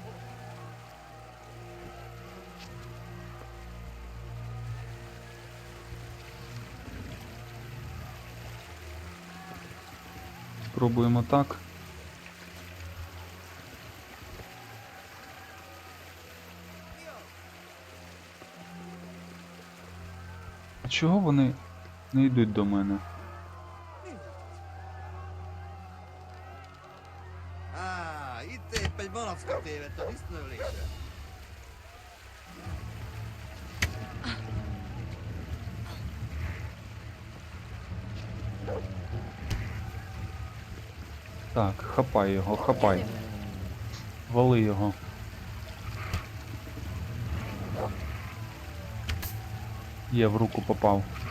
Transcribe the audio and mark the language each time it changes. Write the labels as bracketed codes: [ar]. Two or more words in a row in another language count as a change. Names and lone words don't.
[uk] Спробуємо так. А чого вони не йдуть до мене? [hu] Itt épp egy malacka tévedt a disznövlésre. [uk] Так, хапай його, хапай. Вали його. Є, в руку попав.